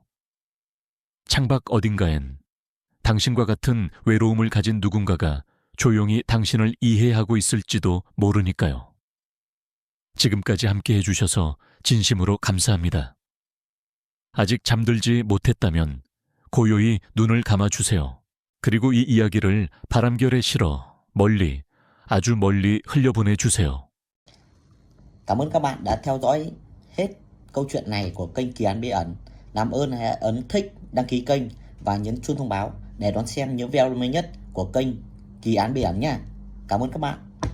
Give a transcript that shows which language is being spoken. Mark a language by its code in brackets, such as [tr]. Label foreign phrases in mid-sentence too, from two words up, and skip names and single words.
[ko] 창밖 어딘가엔 당신과 같은 외로움을 가진 누군가가 조용히 당신을 이해하고 있을지도 모르니까요. 지금까지 함께 해주셔서 진심으로 감사합니다. 아직 잠들지 못했다면 고요히 눈을 감아주세요. 그리고 이 이야기를 바람결에 실어 멀리, 아주 멀리 흘려보내주세요. [vi] Cảm ơn các bạn đã theo dõi hết câu chuyện này của kênh Kỳ Án Bí Ẩn. Làm ơn hãy ấn thích, đăng ký kênh và nhấn chuông thông báo để đón xem những video mới nhất của kênh Kỳ Án Bí Ẩn nha. Cảm ơn các bạn.